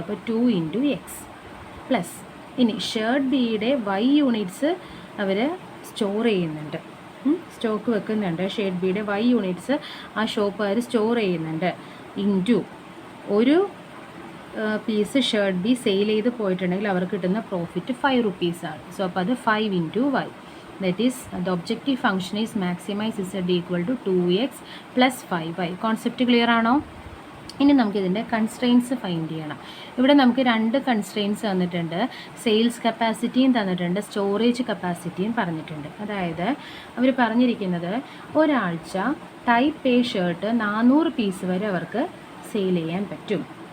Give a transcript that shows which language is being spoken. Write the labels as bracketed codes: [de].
[ml] അപ്പോൾ 2 into X plus ഇനി shirt ബിയുടെ വൈ യൂണിറ്റ്സ് അവർ സ്റ്റോർ ചെയ്യുന്നുണ്ട്, സ്റ്റോക്ക് വെക്കുന്നുണ്ട്. ഷർട്ട് ബിയുടെ വൈ യൂണിറ്റ്സ് ആ ഷോപ്പുകാർ സ്റ്റോർ ചെയ്യുന്നുണ്ട് ഇൻറ്റു ഒരു പീസ് ഷർട്ട് ബി സെയിൽ ചെയ്ത് പോയിട്ടുണ്ടെങ്കിൽ അവർക്ക് കിട്ടുന്ന പ്രോഫിറ്റ് 5 റുപ്പീസാണ്. സോ അപ്പോൾ അത് 5 into Y. [en] That is the objective function is maximize z equal to 2x plus 5y. [ml] Concept clear ആണോ? ഇനി നമുക്കിതിൻ്റെ കൺസ്ട്രെയിൻസ് ഫൈൻഡ് ചെയ്യണം. ഇവിടെ നമുക്ക് 2 കൺസ്ട്രെയിൻസ് തന്നിട്ടുണ്ട്. സെയിൽസ് കപ്പാസിറ്റിയും തന്നിട്ടുണ്ട്, സ്റ്റോറേജ് കപ്പാസിറ്റിയും പറഞ്ഞിട്ടുണ്ട്. അതായത് അവർ പറഞ്ഞിരിക്കുന്നത് ഒരാഴ്ച ടൈപ്പ് എ ഷർട്ട് 400 പീസ് വരെ അവർക്ക് സെയിൽ ചെയ്യാൻ പറ്റും.